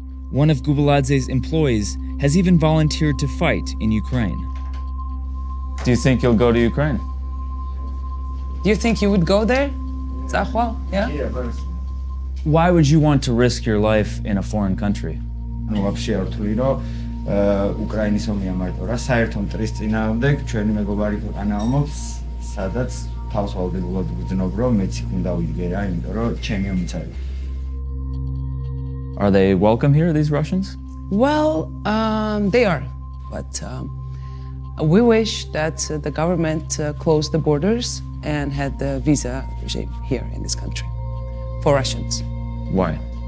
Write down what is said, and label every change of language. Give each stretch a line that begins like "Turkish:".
English: One of Gubaladze's employees has even volunteered to fight in Ukraine. Do you think you'll go to Ukraine? Do you think you would go there, Zahwal? Yeah? Why would you want to risk your life in a foreign country?
Russian: ну вообще
Georgian: რთული რომ უკრაინის ომი ამარტო რა საერთო მტრის წინააღმდეგ ჩვენი მეგობარი ქვეყანა ომობს სადაც თავსვალდებულად ვგრძნობ რომ მეც იქ უნდა ვიდგე რა იმიტომ რომ ჩემი ომიც არის.
English: Are they welcome here, these Russians? Well, they are, but we wish that the government closed the borders and had the visa regime here in this country for Russians. Why?